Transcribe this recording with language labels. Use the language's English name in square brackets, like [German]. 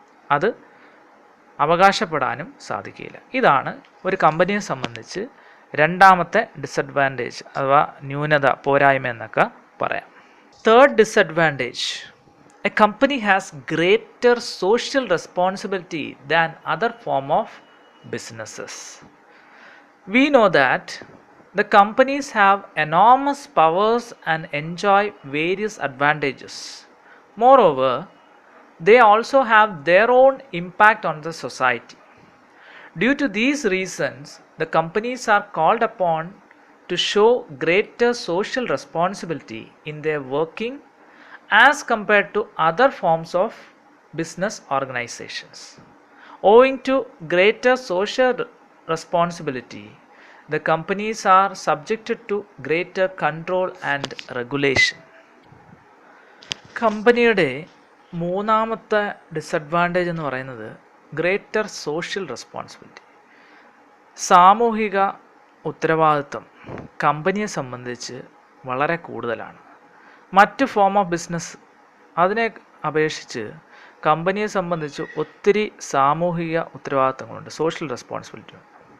[Malayalam] അത് അവകാശപ്പെടാനും സാധിക്കില്ല. ഇതാണ് ഒരു കമ്പനിയെ സംബന്ധിച്ച് രണ്ടാമത്തെ ഡിസഡ്വാൻറ്റേജ് അഥവാ ന്യൂനത, പോരായ്മ എന്നൊക്കെ പറയാം. [English] Third disadvantage, a company has greater social responsibility than other form of businesses. We know that the companies have enormous powers and enjoy various advantages. Moreover, they also have their own impact on the society. Due to these reasons, the companies are called upon to show greater social responsibility in their working as compared to other forms of business organizations. Owing to greater social responsibility, the companies are subjected to greater control and regulation. [Malayalam] കമ്പനിയുടെ മൂന്നാമത്തെ disadvantage എന്ന് പറയുന്നത് greater social responsibility. സാമൂഹിക ഉത്തരവാദിത്വം കമ്പനിയെ സംബന്ധിച്ച് വളരെ കൂടുതലാണ്. മറ്റ് ഫോം ഓഫ് ബിസിനസ് അതിനെ അപേക്ഷിച്ച് കമ്പനിയെ സംബന്ധിച്ച് ഒത്തിരി സാമൂഹിക ഉത്തരവാദിത്തങ്ങളുണ്ട്, സോഷ്യൽ റെസ്പോൺസിബിലിറ്റി ഉണ്ട്.